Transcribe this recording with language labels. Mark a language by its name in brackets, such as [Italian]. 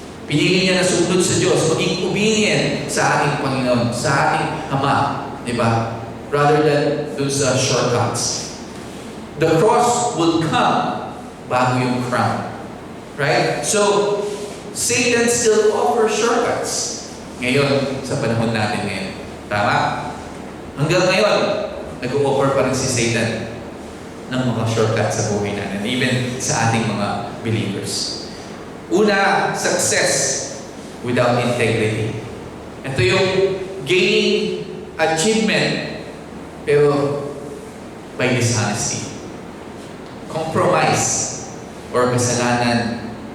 [Filipino] Pinili niya na sumunod sa Diyos, maging obedient sa ating Panginoon, sa ating Ama. Diba? [English] Rather than those shortcuts. The cross would come [Filipino] bago yung [English] crown. Right? So, Satan still offers shortcuts. [Filipino] Ngayon, sa panahon natin ngayon. Tama? Hanggang ngayon, nag-o-offer pa rin si Satan ng mga shortcuts sa buhay natin, even sa ating mga believers. Una, [English] success without integrity. [Filipino] Ito yung [English] gaining achievement, [Filipino] pero [English] by dishonesty. compromise or kasalanan.